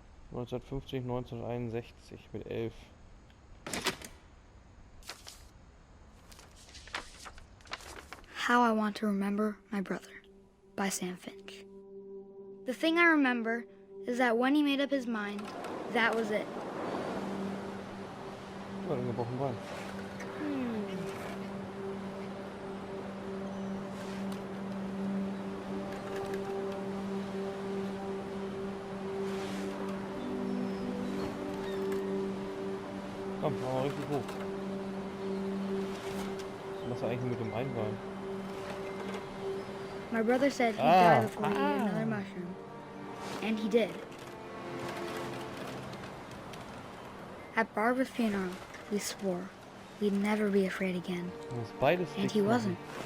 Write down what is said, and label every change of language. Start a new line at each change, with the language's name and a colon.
German: 1950, 1961 mit 11.
English: How I Want to Remember My Brother by Sam Finch. The thing I remember is that when he made up his mind, that was it.
German: Ja, den gebrochenen Bein. Komm, machen wir richtig hoch. Was machst du eigentlich mit dem einen Bein?
English: My brother said he'd die before he ate another mushroom. And he did. At Barbara's funeral, we swore we'd never be afraid again. And he wasn't.